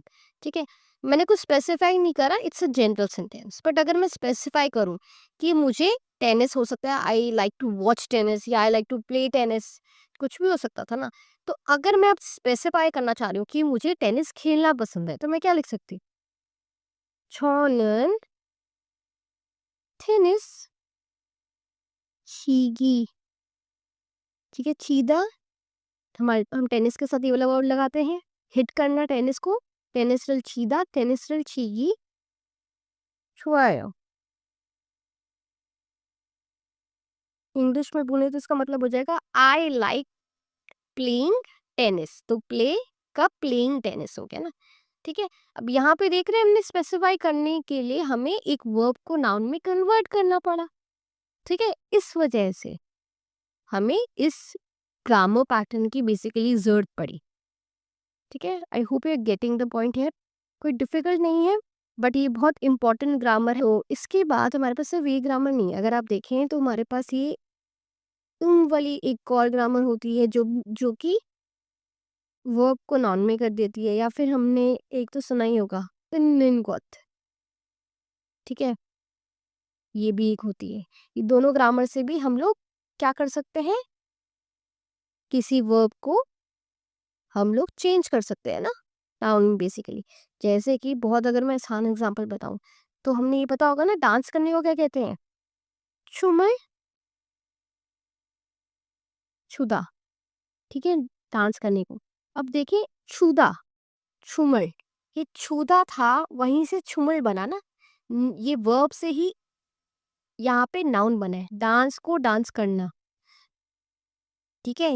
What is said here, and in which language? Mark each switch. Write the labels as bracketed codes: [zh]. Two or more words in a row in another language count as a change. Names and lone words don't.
[hi] ठीक है, मैंने कुछ स्पेसिफाई नहीं करा, [en] it's a general sentence. [hi] बट अगर मैं स्पेसिफाई करूं कि मुझे टेनिस, हो सकता है [en] I like to watch tennis [hi] या [en] I like to play tennis, [hi] कुछ भी हो सकता था ना। तो अगर मैं अब स्पेसिफाई करना चाह रही हूँ कि मुझे टेनिस खेलना पसंद है, तो मैं क्या लिख सकती? [ko] 저는 테니스 치기। [hi] ठीक है, चीदा, हमारे हम टेनिस के साथ ये वाला वर्ड लगाते हैं, हिट करना टेनिस को, [ko] 테니스를 치다, 테니스를 치기 좋아요. [hi] इंग्लिश में बोले तो इसका मतलब हो जाएगा [en] I like playing tennis. [hi] तो प्ले का [en] playing tennis [hi] हो गया ना। ठीक है, अब यहाँ पे देख रहे हैं हमने स्पेसिफाई करने के लिए हमें एक वर्ब को नाउन में कन्वर्ट करना पड़ा। ठीक है, इस वजह से हमें इस ग्रामर पैटर्न की बेसिकली जरूरत पड़ी। ठीक है, [en] I hope you are getting the point [hi] है, कोई डिफिकल्ट नहीं है, बट ये बहुत इंपॉर्टेंट ग्रामर है। तो इसके बाद हमारे पास सिर्फ ये ग्रामर नहीं है, अगर आप देखें तो हमारे पास ये वाली एक और ग्रामर होती है जो जो कि वर्ब को नाउन में कर देती है, या फिर हमने एक तो सुना ही होगा पिननिनगोत। ठीक है, ये भी एक होती है। ये दोनों ग्रामर से भी हम लोग क्या कर सकते हैं, किसी वर्ब को हम लोग चेंज कर सकते हैं ना नाउन में बेसिकली। जैसे कि बहुत, अगर मैं आसान एग्जांपल बताऊं तो हमने ये पता होगा ना, डांस करने को क्या कहते हैं? [ko] 춤을 추다। [hi] ठीक है, डांस करने को। अब देखिए [ko] 추다, 춤을, [hi] ये छुदा था, वहीं से छुमल बना ना। ये वर्ब से ही यहाँ पे नाउन बना है, डांस को डांस करना, ठीक है?